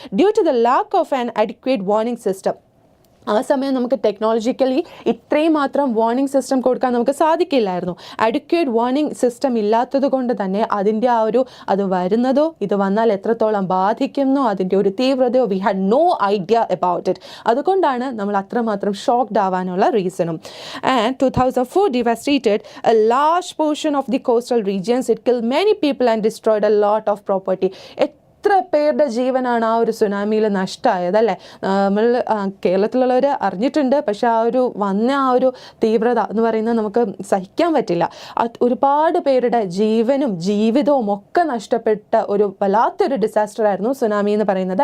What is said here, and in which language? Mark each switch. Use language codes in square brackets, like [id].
[en] Due to the lack of an adequate warning system. [ml] ആ സമയം നമുക്ക് ടെക്നോളജിക്കലി ഇത്രയും മാത്രം വാർണിംഗ് സിസ്റ്റം കൊടുക്കാൻ നമുക്ക് സാധിക്കില്ലായിരുന്നു. അഡിക്വേറ്റ് വാർണിംഗ് സിസ്റ്റം ഇല്ലാത്തത് കൊണ്ട് തന്നെ അതിൻ്റെ അത് വരുന്നതോ ഇത് വന്നാൽ എത്രത്തോളം ബാധിക്കുന്നോ അതിൻ്റെ ഒരു തീവ്രതയോ [en] We had no idea about it. [ml] അതുകൊണ്ടാണ് നമ്മൾ അത്രമാത്രം ഷോക്ക്ഡ് ആവാനുള്ള റീസണും. [en] And 2004 devastated a large portion of the coastal regions. It killed many people and destroyed a lot of property. [ml] എത്ര പേരുടെ ജീവനാണ് ആ ഒരു സുനാമിയിൽ നഷ്ടമായത്, അല്ലേ? നമ്മൾ കേരളത്തിലുള്ളവർ അറിഞ്ഞിട്ടുണ്ട്. പക്ഷെ വന്ന തീവ്രത എന്ന് പറയുന്നത് നമുക്ക് സഹിക്കാൻ പറ്റില്ല. ഒരുപാട് പേരുടെ ജീവനും ജീവിതവും ഒക്കെ നഷ്ടപ്പെട്ട വല്ലാത്തൊരു ഡിസാസ്റ്റർ ആയിരുന്നു സുനാമി എന്ന് പറയുന്നത്.